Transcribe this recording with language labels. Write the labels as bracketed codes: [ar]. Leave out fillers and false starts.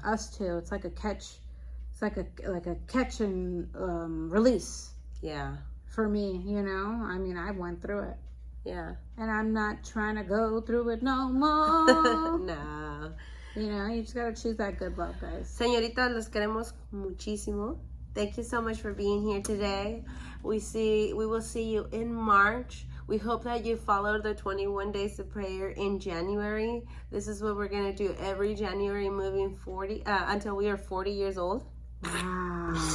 [en] Us too. It's like a catch. It's like a catch and release Yeah. for me, you know? I mean, I went through it. Yeah. And I'm not trying to go through it no more. No. You know, you just got to choose that good love, guys. [es] Señoritas, los queremos muchísimo. [en] Thank you so much for being here today. We will see you in March. We hope that you followed the 21 days of prayer in January. This is what we're going to do every January moving 40 until we are 40 years old. Wow.